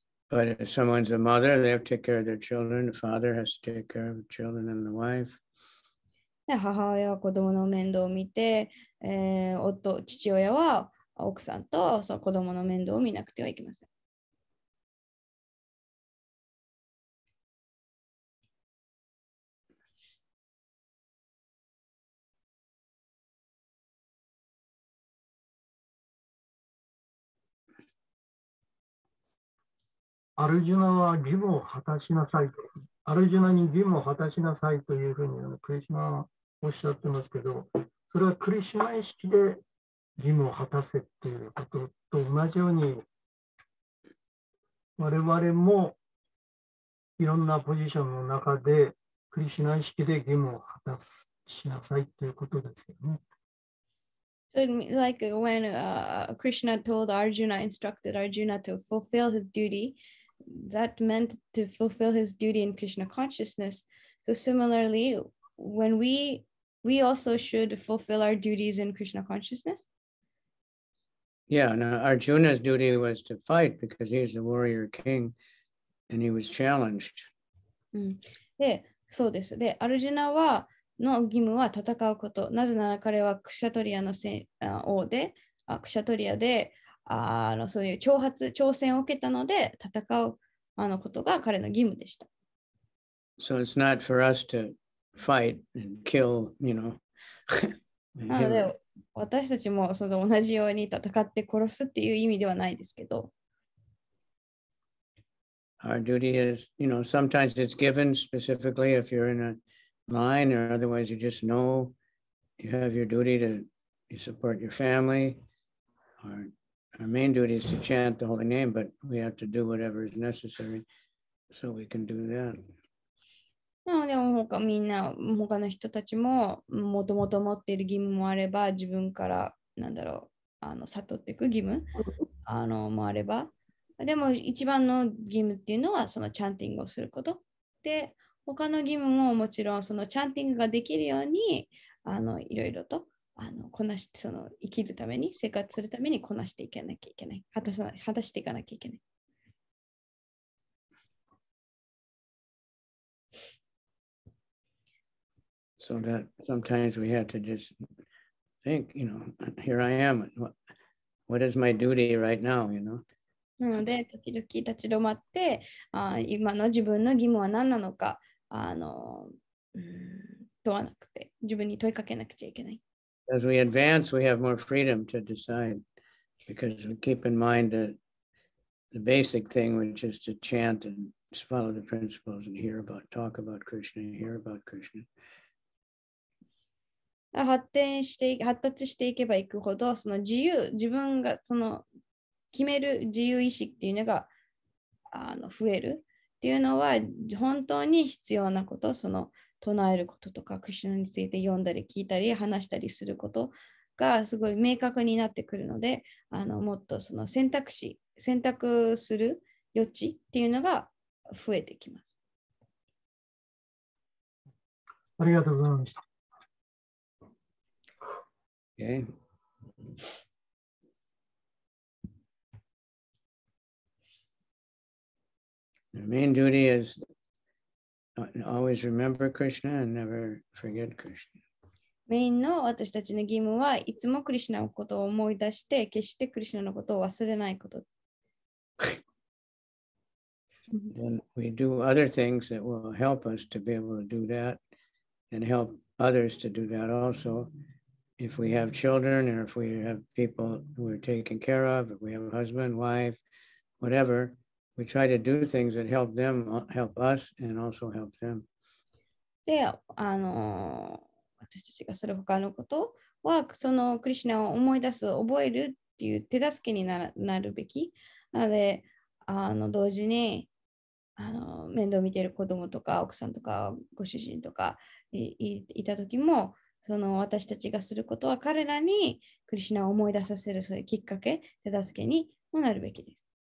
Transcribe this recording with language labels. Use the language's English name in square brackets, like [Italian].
[English] But if someone's a mother, they have to take care of their children. The father has to take care of the children and the wife. [Japanese] で、母親は子供の面倒を見て、父親は奥さんとその子供の面倒を見なくてはいけません。アルジュナは義務を果たしなさいと。アルジュナに義務を果たしなさいというふうにクリシュナはおっしゃってますけど、それはクリシュナ意識で義務を果たせっていうことと同じように、我々もいろんなポジションの中でクリシュナ意識で義務を果たしなさいということですよね。 [English] So like when Krishna told Arjuna, instructed Arjuna to fulfill his duty, that meant to fulfill his duty in Krishna consciousness. So similarly, when we also should fulfill our duties in Krishna consciousness. Yeah, now Arjuna's duty was to fight because he was a warrior king and he was challenged. [Japanese] で、そうです。で、アルジュナの義務は戦うこと。なぜなら彼はクシャトリアの王で、クシャトリアでそういう挑戦を受けたので、戦うことが彼の義務でした。 [English] So it's not for us to fight and kill, [Japanese] なので、私たちもその同じように戦って殺すっていう意味ではないですけど。 [English] Our duty is, sometimes it's given specifically if you're in a line, or otherwise you just know you have your duty to support your family. Our main duty is to chant the holy name, but we have to do whatever is necessary so we can do that. [Japanese] でもみんな他の人たちももともと持っている義務もあれば、自分から悟っていく義務もあれば、でも一番の義務っていうのはそのチャンティングをすることで、他の義務ももちろんそのチャンティングができるようにいろいろとこなして、その生きるために、生活するためにこなしていかなきゃいけない、果たしていかなきゃいけない。 [English] So that sometimes we have to just think, here I am. What is my duty right now, [Japanese] なので、時々立ち止まって、今の自分の義務は何なのか、問わなくて、自分に問いかけなくちゃいけない。 [English] As we advance, we have more freedom to decide because we keep in mind the basic thing, which is to chant and follow the principles and talk about Krishna and hear about Krishna. [Japanese] 発達していけばいくほど、その自分がその決める自由意志っていうのが増えるっていうのは本当に必要なこと、その唱えることとか、クリシュナについて読んだり聞いたり話したりすることがすごい明確になってくるので、もっとその選択する余地っていうのが増えてきます。ありがとうございました。 [English] Okay. The main duty is always remember Krishna and never forget Krishna. [Japanese] メインの私たちの義務はいつもクリシュナのことを思い出して、決してクリシュナのことを忘れないこと。 [English] Then we do other things that will help us to be able to do that and help others to do that also. If we have children or if we have people who are taken care of, if we have a husband, wife, whatever, we try to do things that help them, help us, and also help them. [Japanese] で、私たちがする他のことは、そのクリシュナを思い出す、覚えるっていう手助けになるべき。なので、同時に面倒見ている子供とか奥さんとかご主人とかいた時も、その私たちがすることは彼らにクリシュナを思い出させる、そういうきっかけ、手助けにもなるべきです。